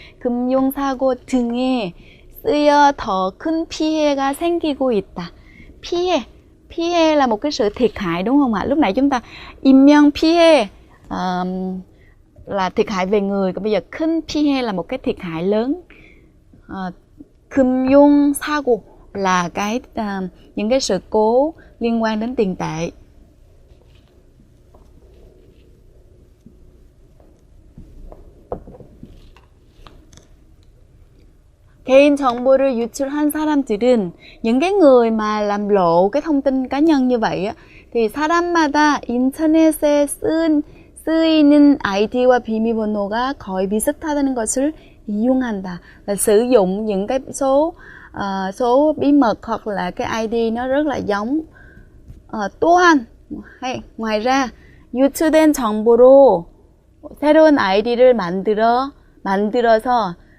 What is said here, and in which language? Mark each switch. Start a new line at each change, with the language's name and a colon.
Korean: 금융사고 등에 쓰여 더 큰 피해가 생기고 있다.
Vietnamese: 피해 là một cái sự thiệt hại đúng không ạ? Lúc nãy chúng ta 인명 피해 là thiệt hại về người, còn bây giờ 큰 피해 là một cái thiệt hại lớn. 금융사고 là những cái sự cố liên quan đến tiền tệ.
Korean: 개인 정보를 유출한 사람들은,
Vietnamese: những cái người mà làm lộ cái thông tin cá nhân như vậy á, thì
Korean: 사람마다 인터넷에 쓰이는 아이디와 비밀번호가 거의 비슷하다는 것을 이용한다.
Vietnamese: Là sử dụng những cái số bí mật hoặc là cái ID nó rất là giống.
Korean: 또한,
Vietnamese: ngoài ra,
Korean: 유출된 정보로 새로운 아이디를 만들어서